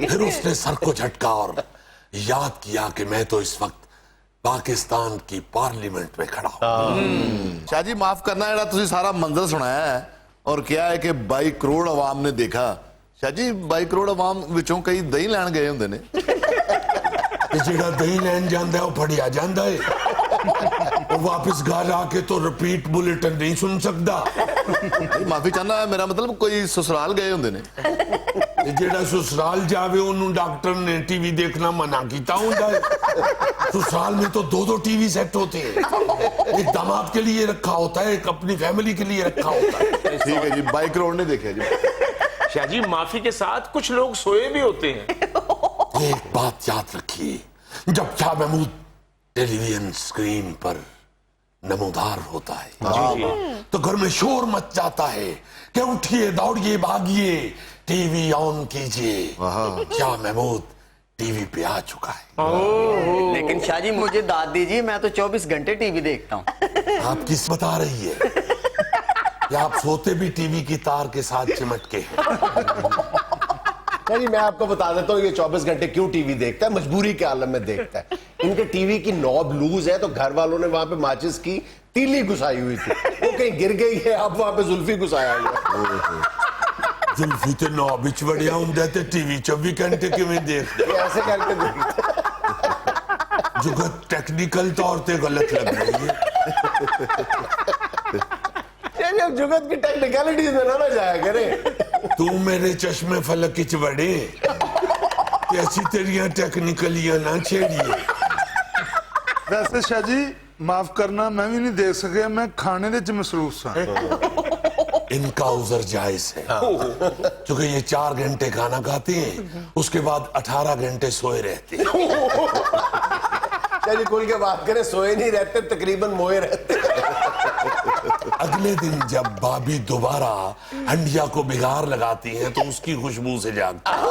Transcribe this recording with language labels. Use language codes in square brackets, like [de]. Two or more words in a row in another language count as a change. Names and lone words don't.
[ur] پھر اس نے سر کو جھٹکا اور یاد کیا کہ میں تو اس وقت پاکستان کی پارلیمنٹ میں کھڑا ہوں۔ [pa] شاہ جی معاف کرنا، جڑا تسی سارا منظر سنایا ہے اور کیا ہے کہ 22 کروڑ عوام نے دیکھا، شاہ جی 22 کروڑ عوام وچوں کئی دہی لین گئے ہوندے نے۔ جیڑا دہی لین جاندا ہے وہ پھڑیا جاندا ہے، [ur] وہ واپس گھر آ کے تو رپیٹ بلیٹن نہیں سن سکتا۔ [pa] معافی چاہنا ہے، میرا مطلب کوئی سسرال گئے ہوندے نے۔ جیڑا سسرال جاوے انہوں ڈاکٹر نے ٹی وی دیکھنا منع کیتا ہوندا ہے۔ [ur] سسرال میں تو 2 ٹی وی سیٹ ہوتے ہیں، ایک داماد کے لیے رکھا ہوتا ہے، ایک اپنی فیملی کے لیے رکھا ہوتا ہے۔ ٹھیک ہے جی، 22 کروڑ نے دیکھا جی۔ شاہ جی معافی کے ساتھ کچھ لوگ سوئے بھی ہوتے ہیں۔ ایک بات یاد رکھیے، جب شاہ محمود ٹیلی ویژن اسکرین پر نمودار ہوتا ہے تو گھر میں شور مچ جاتا ہے کہ اٹھیے، دوڑیے، بھاگیے، ٹی وی آن کیجئے۔ شاہ محمود ٹی وی پے آ چکا ہے. لیکن شاہ جی مجھے داد دیجیے، میں تو 24 گھنٹے ٹی وی دیکھتا ہوں. آپ کس بتا رہی ہے یا آپ سوتے بھی ٹی وی کی تار کے ساتھ چمٹ کے ہیں? جی میں آپکو بتا دیتا ہوں یہ 24 گھنٹے کیوں ٹی وی دیکھتا ہے، مجبوری کے عالم میں دیکھتا ہے. انکے ٹی وی کی [en] knob loose [ur] ہے تو گھر والوں نے وہاں پے ماچس کی تیلی گھسائی ہوئی تھی، وہ کہیں گر گئی ہے، اب وہاں پے زلفی گھسایا ہوا ہے. [pa] زلفی تے نو وچ وڑیا ہوندا تے ٹی وی 24 گھنٹے کیویں دیکھدا? [ur] یہ ایسے کرکے دیکھتا ہے. جگت ٹیکنیکل طور پے غلط لگ رہی ہے. یعنی اب جگت کی ٹیکنیکلٹیز میں نہ جایا کرے. [pa] تو میرے چشمے فلک چ وڑے ایسی تیریاں ٹیکنیکلیاں نہ چھیڑیے. ویسے شاہ جی معاف کرنا، میں بھی نہیں دیکھ سکیا، میں کھانے دے چ مصروف سا. [ur] انکا عذر جائز ہے کیونکہ یہ 4 گھنٹے کھانا کھاتے ہیں، اسکے بعد 18 گھنٹے سوئے رہتے ہیں. چلیے کھل کے بات کریں، سوئے نہیں رہتے، تقریباً موئے رہتے. اگلے دن جب بھابی دوبارہ ہنڈیا کو بگاڑ لگاتی ہیں تو اسکی خوشبو سے جاگتی ہیں.